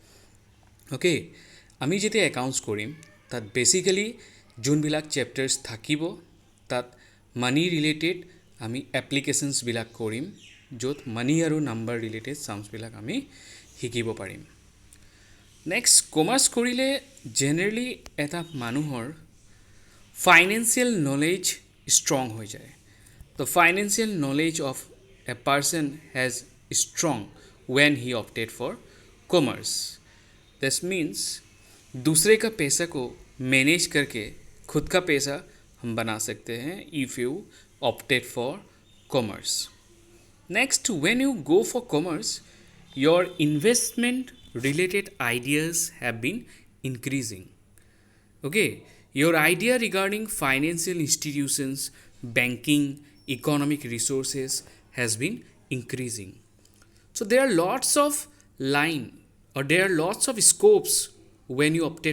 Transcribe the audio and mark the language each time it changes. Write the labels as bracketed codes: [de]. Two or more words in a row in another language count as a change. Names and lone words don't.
[as] ওকে আমি যেতিয়া একাউণ্টছ কৰিম তাত বেচিকেলি যোনবিলাক চেপ্টাৰ্ছ থাকিব তাত [en] money related [as] আমি এপ্লিকেশ্যনছবিলাক কৰিম য'ত মানি আৰু [en] number related [as] চামছবিলাক আমি শিকিব পাৰিম [en] next commerce [as] কৰিলে জেনেৰেলি এটা মানুহৰ [en] financial knowledge strong [as] হৈ যায় [en] the financial knowledge of a person has strong when he opted for commerce this means [hi] दूसरे का पैसा को मैनेज करके खुद का पैसा हम बना सकते हैं [en] if you opted for commerce next when you go for commerce your investment related ideas have been increasing okay your idea regarding financial institutions banking economic resources has been increasing so there are lots of line or there are lots of scopes when you opted